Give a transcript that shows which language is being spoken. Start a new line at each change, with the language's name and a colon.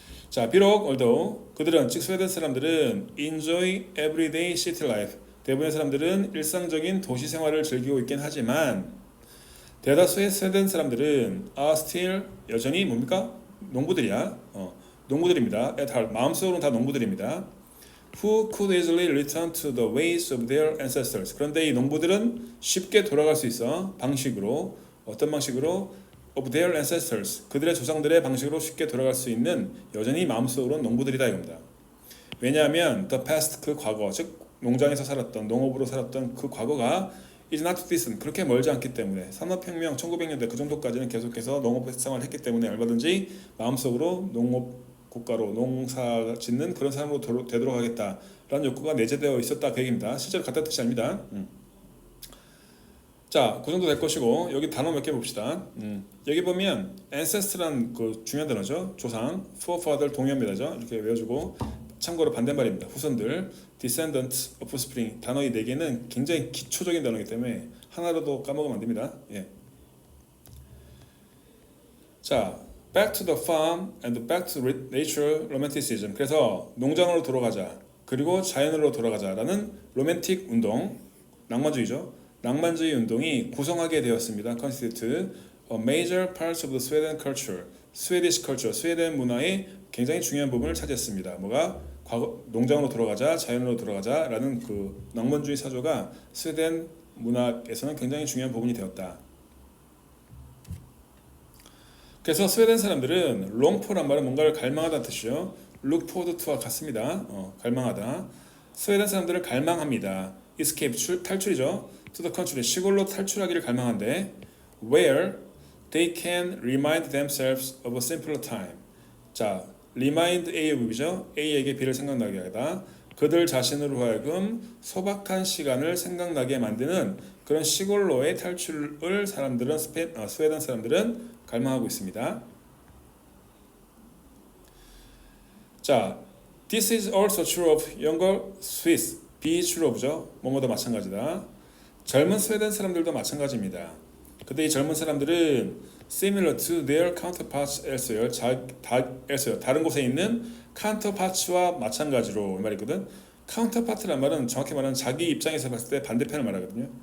Korean: 자, 비록
English: although
Korean: 그들은 즉 스웨덴 사람들은
English: enjoy everyday city life,
Korean: 대부분의 사람들은 일상적인 도시 생활을 즐기고 있긴 하지만 대다수의 스웨덴 사람들은
English: are still
Korean: 여전히 뭡니까? 농부들이야. 농부들입니다.
English: at heart
Korean: 마음속으로는 다 농부들입니다.
English: Who could easily return to the ways of their ancestors.
Korean: 그런데 이 농부들은 쉽게 돌아갈 수 있어. 방식으로. 어떤 방식으로?
English: of their ancestors.
Korean: 그들의 조상들의 방식으로 쉽게 돌아갈 수 있는 여전히 마음속으로는 농부들이다 이겁니다. 왜냐하면
English: the past
Korean: 그 과거 즉 농장에서 살았던 농업으로 살았던 그 과거가
English: is not distant
Korean: 그렇게 멀지 않기 때문에 산업혁명 1900년대 그 정도까지는 계속해서 농업 생활을 했기 때문에 얼마든지 마음속으로 농업 국가로 농사 짓는 그런 사람으로 되도록 하겠다라는 욕구가 내재되어 있었다 그 얘기입니다. 실제로 같은 뜻이 아닙니다. 자, 그 정도 될 것이고 여기 단어 몇 개 봅시다. 여기 보면 ancestor란 그 중요한 단어죠. 조상, forefather 동의어입니다죠. 이렇게 외워주고 참고로 반대말입니다. 후손들, descendant, offspring 단어 이 4개는 굉장히 기초적인 단어이기 때문에 하나라도 까먹으면 안 됩니다. 예.
English: 자, back to the farm and back to nature romanticism.
Korean: 그래서 농장으로 돌아가자. 그리고 자연으로 돌아가자라는 로맨틱 운동, 낭만주의죠. 낭만주의 운동이 구성하게 되었습니다.
English: constitute a major part of the Sweden culture. Swedish culture,
Korean: 스웨덴 문화의 굉장히 중요한 부분을 차지했습니다. 뭐가? 과거 농장으로 돌아가자, 자연으로 돌아가자라는 그 낭만주의 사조가 스웨덴 문학에서는 굉장히 중요한 부분이 되었다. 그래서 스웨덴 사람들은 롱포란 말은 뭔가를 갈망하다는 뜻이죠. look forward to와 같습니다. 갈망하다. 스웨덴 사람들을 갈망합니다. escape 탈출이죠.
English: to the country
Korean: 시골로 탈출하기를 갈망한데
English: where they can remind themselves of a simpler time.
Korean: 자, remind A의 부비죠. A에게 B를 생각나게 하다. 그들 자신으로 하여금 소박한 시간을 생각나게 만드는 그런 시골로의 탈출을 사람들은 스웨덴 사람들은 갈망하고 있습니다.
English: 자, this is also true of younger Swiss.
Korean: be true of죠. 뭐뭐도 마찬가지다. 젊은 스웨덴 사람들도 마찬가지입니다. 근데 이 젊은 사람들은
English: similar to their counterparts elsewhere,
Korean: 다른 곳에 있는 counterparts와 마찬가지로 이 말이거든. counterpart란 말은 정확히 말하면 자기 입장에서 봤을 때 반대편을 말하거든요.